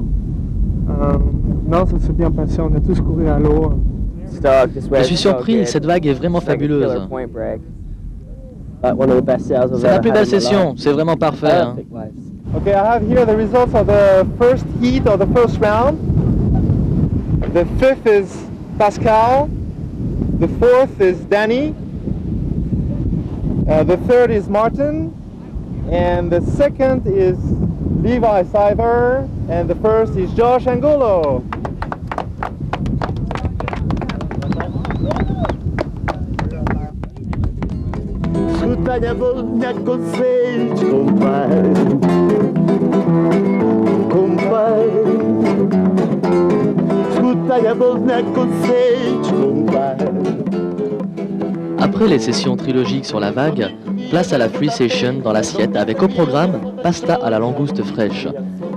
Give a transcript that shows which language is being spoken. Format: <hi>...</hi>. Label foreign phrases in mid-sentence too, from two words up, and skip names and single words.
<fr>Non, ça s'est bien passé, on a tous couru à l'eau. Je suis surpris, cette vague est vraiment fabuleuse. C'est la plus belle session, c'est vraiment parfait. Hein.</fr> <en>Okay, I have here the results of the first heat of the first round. The fifth is Pascal. The fourth is Danny. The third is Martin. And the second is Levi Siver. And the first is Josh Angulo.</en> <pt>Escuta volta conselhos, compadre. Escuta volta conselhos, compadre.</pt> <fr>Après les sessions trilogiques sur la vague, place à la free session dans l'assiette avec au programme pasta à la langouste fraîche.</fr>